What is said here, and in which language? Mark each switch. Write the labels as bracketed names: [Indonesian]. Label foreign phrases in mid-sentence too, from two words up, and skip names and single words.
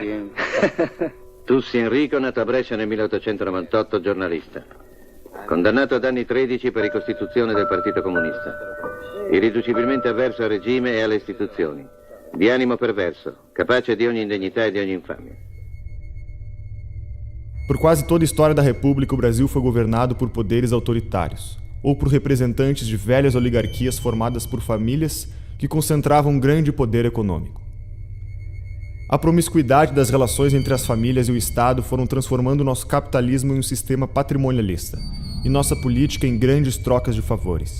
[Italian] Tussi Enrico, nato a Brescia nel 1898, giornalista. Condannato ad anni 13 per ricostituzione del Partito Comunista. Irriducibilmente avverso al regime e alle istituzioni. Di animo perverso, capace di ogni indegnità e di ogni infamia. [Portuguese] Por quase toda a história da República, o Brasil foi governado por poderes autoritários, ou por representantes de velhas oligarquias formadas por famílias que concentravam um grande poder econômico. A promiscuidade das relações entre as famílias e o Estado foram transformando nosso capitalismo em um sistema patrimonialista e nossa política em grandes trocas de favores.